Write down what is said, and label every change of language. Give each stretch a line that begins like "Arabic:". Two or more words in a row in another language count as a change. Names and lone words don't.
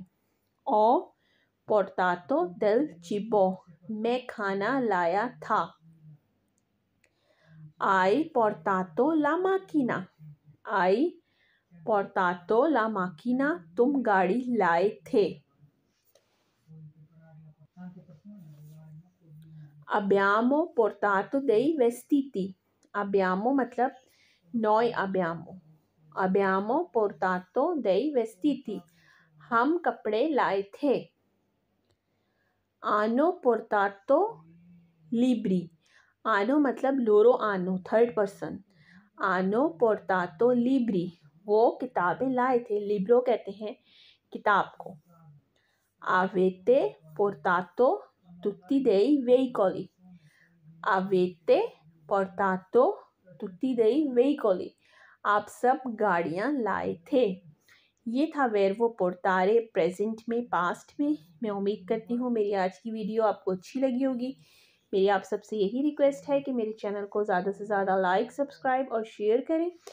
Italian: ho portato del cibo,
Hindi: मैं खाना लाया था।
Italian: hai portato la macchina, hai portato la macchina,
Hindi: तुम गाड़ी लाए थे।
Italian: अब्बिamo portato dei vestiti, अब्बिamo मतलब noi abbiamo, अब्बिamo portato dei vestiti,
Hindi: हम कपड़े लाए थे।
Italian: आनो portato libri, आनो मतलब loro hanno
English: third person,
Italian: आनो portato libri,
Hindi: वो किताबें लाए थे। लिब्रो कहते हैं किताब को।
Italian: Avete portato tutti dei veicoli, avete portato tutti dei veicoli,
Hindi: आप सब गाड़ियाँ लाए थे। ये था
Italian: verbo portare
Hindi: प्रेजेंट में, पास्ट में। मैं उम्मीद करती हूँ मेरी आज की वीडियो आपको अच्छी लगी होगी। मेरी आप सबसे यही रिक्वेस्ट है कि मेरे चैनल को ज़्यादा से ज़्यादा लाइक, सब्सक्राइब और शेयर करें।